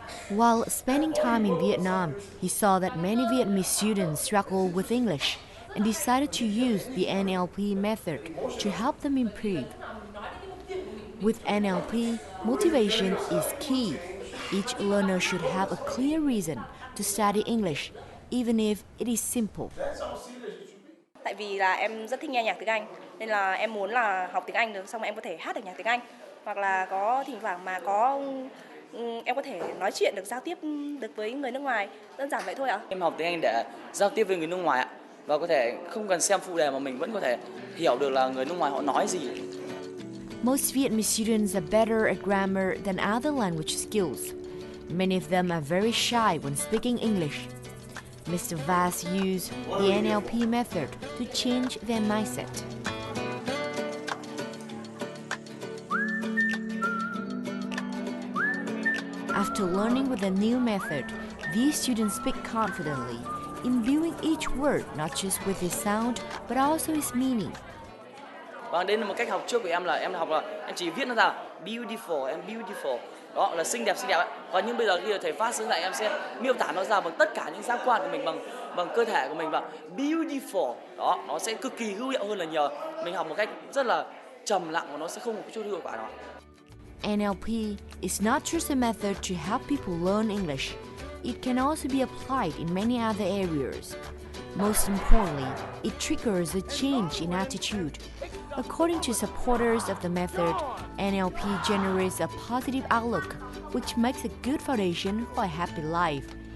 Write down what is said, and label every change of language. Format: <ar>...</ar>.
<en>While spending time in Vietnam, he saw that many Vietnamese students struggle with English and decided to use the NLP method to help them improve. With NLP, motivation is key. Each learner should have a clear reason to study English, even if it is simple.</en> <vi>Tại vì là em rất thích nghe nhạc tiếng Anh, nên là em muốn là học tiếng Anh được xong em có thể hát được nhạc tiếng Anh, hoặc là có thỉnh thoảng mà em có thể nói chuyện được, giao tiếp được với người nước ngoài, đơn giản vậy thôi ạ. Em học tiếng Anh để giao tiếp với người nước ngoài ạ, và có thể không cần xem phụ đề mà mình vẫn có thể hiểu được là người nước ngoài họ nói gì.</vi> <en>Most Vietnamese students are better at grammar than other language skills. Many of them are very shy when speaking English. Mr. Vass used the NLP method to change their mindset. After learning with the new method, these students speak confidently, imbuing each word not just with its sound but also its meaning.</en> <vi>Và đây là một cách học trước của em là em chỉ viết nó ra</vi> <en>beautiful and beautiful.</en> <vi>Đó là xinh đẹp ấy. Còn nhưng bây giờ khi thầy phát xuống lại em sẽ miêu tả nó ra bằng tất cả những giác quan của mình, bằng cơ thể của mình, và beautiful. Đó, nó sẽ cực kỳ hữu hiệu hơn là nhờ mình học một cách rất là trầm lặng và nó sẽ không có chút hiệu quả nào.</vi> <en>NLP is not just a method to help people learn English. It can also be applied in many other areas. Most importantly, it triggers a change in attitude. According to supporters of the method, NLP generates a positive outlook, which makes a good foundation for a happy life.</en>